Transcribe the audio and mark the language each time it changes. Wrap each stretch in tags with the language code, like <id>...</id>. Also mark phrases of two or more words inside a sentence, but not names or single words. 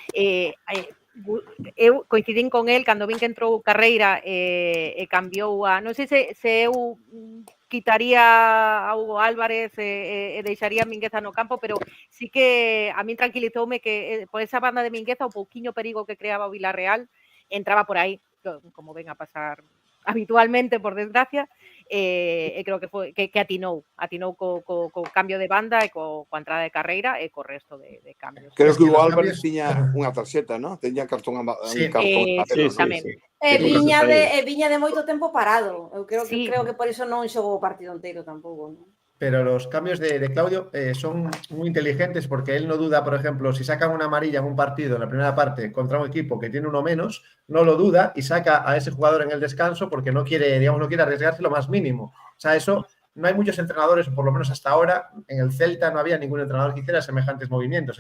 <gl>Eu coincidín con el cando vin que entrou Carreira e cambiou non sei se eu quitaría a Hugo Álvarez e deixaría a Mingueza no campo, pero sí que a min tranquilizoume que por esa banda de Mingueza o pouquiño perigo que creaba o Villarreal entraba por aí, como ven a pasar habitualmente, por desgracia, e creo que atinou co cambio de banda e coa entrada de Carreira e co resto de cambios. Creo que Hugo Álvarez tiña unha tarxeta, ¿no? Teña cartón amarelo, tamén. Viña de moito tempo parado. Eu creo que por iso non xogou o partido inteiro tampouco, non?</gl> <es>Pero los cambios de Claudio son muy inteligentes porque él no duda, por ejemplo, si sacan una amarilla en un partido en la primera parte contra un equipo que tiene uno menos, no lo duda y saca a ese jugador en el descanso porque no quiere arriesgarse lo más mínimo. O sea, eso no hay muchos entrenadores, o por lo menos hasta ahora, en el Celta no había ningún entrenador que hiciera semejantes movimientos.</es>